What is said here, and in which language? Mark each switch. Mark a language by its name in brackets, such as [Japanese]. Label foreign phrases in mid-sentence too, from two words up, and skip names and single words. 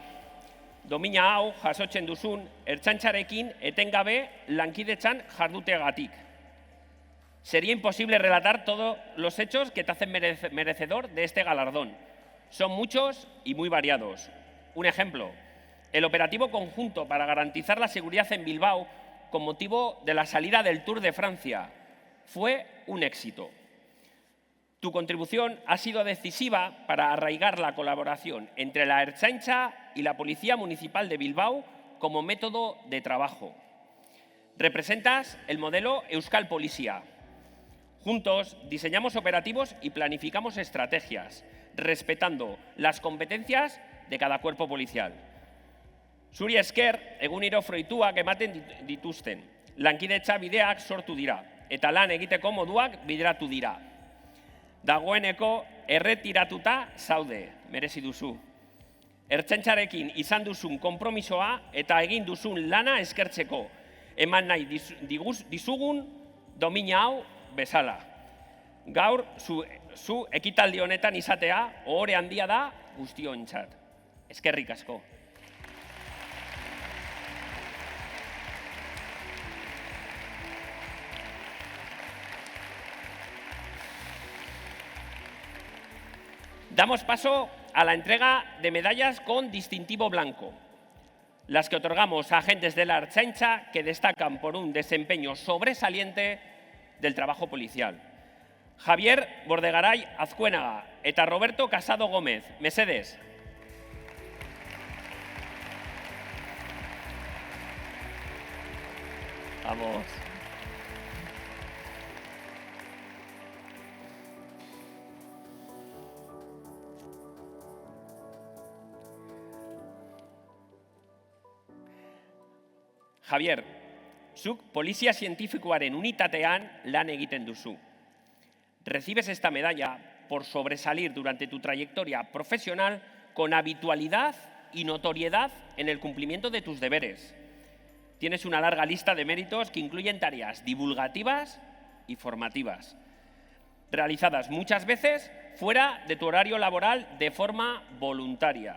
[Basque] Domina hau jasotzen duzun Ertzaintzarekin etengabe lankidetzan jarduteagatik. [Spanish] Sería imposible relatar todos los hechos que te hacen merecedor de este galardón. Son muchos y muy variados. Un ejemplo, el operativo conjunto para garantizar la seguridad en Bilbao con motivo de la salida del Tour de Francia fue un éxito. Tu contribución ha sido decisiva para arraigar la colaboración entre la Ertzaintza y la Policía Municipal de Bilbao como método de trabajo. Representas el modelo Euskal Polizia. Juntos diseñamos operativos y planificamos estrategias, respetando las competencias de cada cuerpo policial. [Basque] Zuri esker, egunero fruituak ematen dituzten. Lankidetza bideak sortu dira, eta lan egiteko moduak bideratu dira. Dagoeneko erretiratuta zaude, merezi duzu. Ertzaintzarekin izan duzun konpromisoa eta egin duzun lana eskertzeko, eman nahi dizugun domina hau bezala. Gaur, zu ekitaldi honetan izatea, ohore handia da guztiontzat. Eskerrik asko. [Spanish] Damos paso a la entrega de medallas con distintivo blanco, las que otorgamos a agentes de la Ertzaintza que destacan por un desempeño sobresaliente del trabajo policial. [Basque] Javier Bordegaray Azcuénaga eta Roberto Casado Gómez, mesedez. [Spanish] Vamos. [Basque] Javier, zuk polizia zientifikoaren unitatean lan egiten duzu. [Spanish] Recibes esta medalla por sobresalir durante tu trayectoria profesional con habitualidad y notoriedad en el cumplimiento de tus deberes. Tienes una larga lista de méritos que incluyen tareas divulgativas y formativas, realizadas muchas veces fuera de tu horario laboral de forma voluntaria.